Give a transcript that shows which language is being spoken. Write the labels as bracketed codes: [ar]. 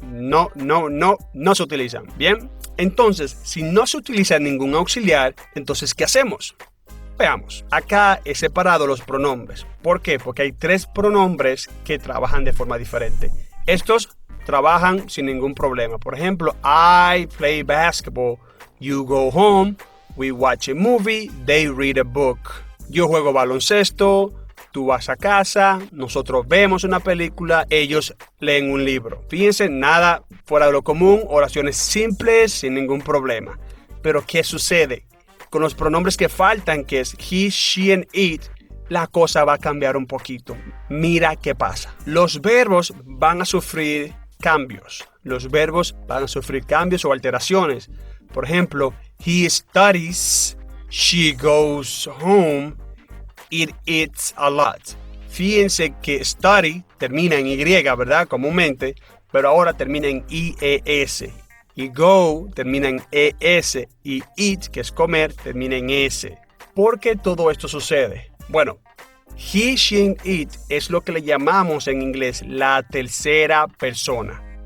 [es] No se utilizan. ¿Bien? Entonces, si no se utiliza ningún auxiliar, entonces ¿qué hacemos? Veamos. Acá he separado los pronombres. ¿Por qué? Porque hay 3 pronombres que trabajan de forma diferente. Estos trabajan sin ningún problema. Por ejemplo, [en] I play basketball, you go home, we watch a movie, they read a book. [es] Yo juego baloncesto, tú vas a casa, nosotros vemos una película, ellos leen un libro. Fíjense, nada fuera de lo común, oraciones simples, sin ningún problema. Pero ¿qué sucede? Con los pronombres que faltan, que es [en] he, she and it, [es] la cosa va a cambiar un poquito. Mira qué pasa. Los verbos van a sufrir cambios. Los verbos van a sufrir cambios o alteraciones. Por ejemplo, he studies, she goes home, it eats a lot. Fíjense que study termina en Y, ¿verdad? Comúnmente, pero ahora termina en IES. Y go termina en ES y eat, que es comer, termina en S. ¿Por qué todo esto sucede? Bueno, [en] he, she and it [es] es lo que le llamamos en inglés la tercera persona.